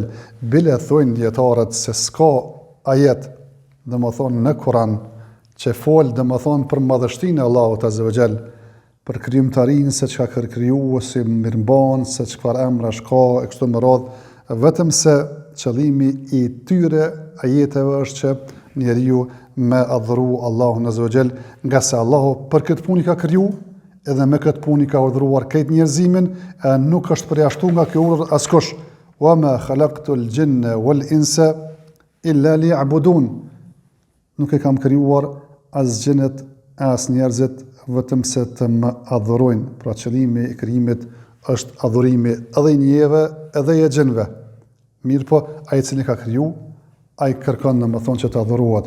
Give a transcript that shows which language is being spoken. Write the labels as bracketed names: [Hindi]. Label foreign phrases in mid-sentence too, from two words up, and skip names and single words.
[Albanian] Bile thojnë dietarët se s'ka ajet domethënë në Kur'an që fol domethënë për madhështinë e Allahut [Arabic] عز وجل, [Albanian] për krijimtarinë se çka ka krijuar, si mirëmban, se çfarë emrash ka e kështu me radhë, vetëm se qëllimi i tyre ajeteve është që njeriu me adhuru Allahun [Arabic] عز وجل, [Albanian] nga se Allahu për këtë punë ka kriju, edhe me këtë punë ka urdhëruar këtë njerëzimin, e nuk është përjashtuar nga kjo urdhër askush. [Arabic] وما خلقت الجن والإنس إلا ليعبدون. [Albanian] Nuk e kam krijuar as xhenet as njerëzit vetëm se të më adhurojnë. Pra qëllimi i krijimit është adhurimi edhe i njerëve edhe i xhenve. Mirë po, ai i cili ka kriju, ai kërkon domethënë që të adhurohet.